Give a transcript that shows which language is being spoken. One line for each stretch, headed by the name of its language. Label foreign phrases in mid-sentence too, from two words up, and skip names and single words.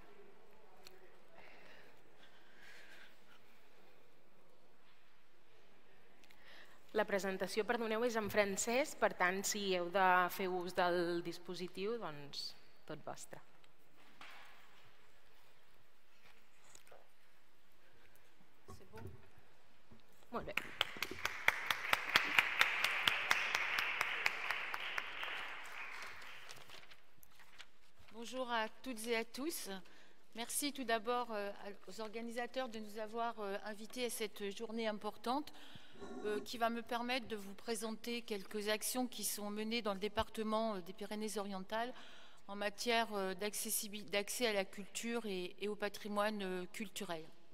Catalan: La presentació, perdoneu, és en francès, per tant, si heu de fer ús del dispositiu, doncs tot vostre. Molt bé.
French: Bonjour à toutes et à tous. Merci tout d'abord aux organisateurs de nous avoir invités à cette journée importante qui va me permettre de vous présenter quelques actions qui sont menées dans le département des Pyrénées-Orientales en matière d'accès à la culture et au patrimoine culturel.